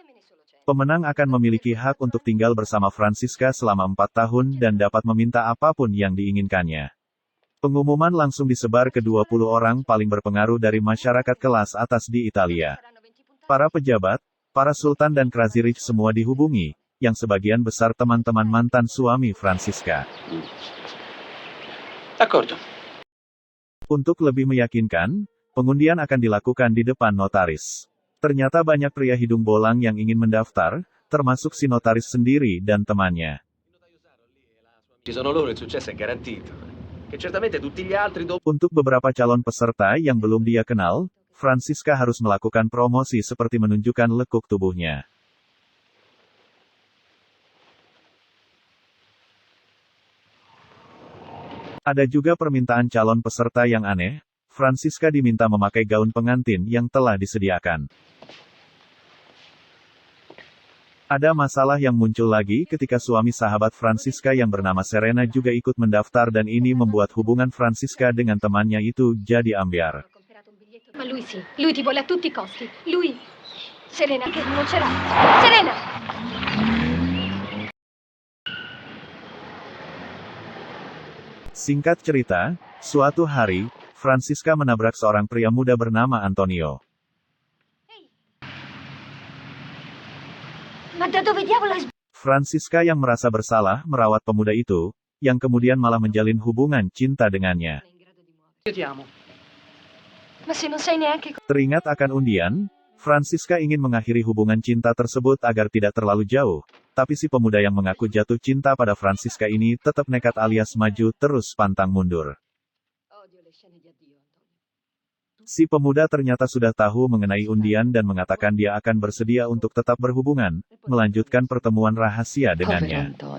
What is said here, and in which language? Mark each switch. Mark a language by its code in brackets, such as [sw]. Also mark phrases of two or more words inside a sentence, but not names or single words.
[id] Pemenang akan memiliki hak untuk tinggal bersama Francisca selama 4 tahun dan dapat meminta apapun yang diinginkannya. Pengumuman langsung disebar ke 20 orang paling berpengaruh dari masyarakat kelas atas di Italia. Para pejabat, para sultan dan [en] crazy rich [id] semua dihubungi, yang sebagian besar teman-teman mantan suami Francisca. [it] D'accordo. [id] Untuk lebih meyakinkan, pengundian akan dilakukan di depan notaris. Ternyata banyak pria hidung bolang yang ingin mendaftar, termasuk si notaris sendiri dan temannya. [it] Ci sono loro, il successo è garantito. Che certamente tutti gli altri dopo. [id] Untuk beberapa calon peserta yang belum dia kenal, Francisca harus melakukan promosi seperti menunjukkan lekuk tubuhnya. Ada juga permintaan calon peserta yang aneh. Francisca diminta memakai gaun pengantin yang telah disediakan. Ada masalah yang muncul lagi ketika suami sahabat Francisca yang bernama Serena juga ikut mendaftar dan ini membuat hubungan Francisca dengan temannya itu jadi ambyar. [it] Ma lui sì, lui ti vuole a tutti i costi. Lui... Serena, che non ce l'ha. Serena! [id] Singkat cerita, suatu hari, Francisca menabrak seorang pria muda bernama Antonio. [it] Ma da dove diavolo hai... [id] Francisca yang merasa bersalah merawat pemuda itu, yang kemudian malah menjalin hubungan cinta dengannya. [it] Io ti amo. Ma se non sai neanche... [id] Teringat akan undian, Francisca ingin mengakhiri hubungan cinta tersebut agar tidak terlalu jauh. Tapi si pemuda yang mengaku jatuh cinta pada Francisca ini tetap nekat alias maju terus pantang mundur. Si pemuda ternyata sudah tahu mengenai undian dan mengatakan dia akan bersedia untuk tetap berhubungan, melanjutkan pertemuan rahasia dengannya.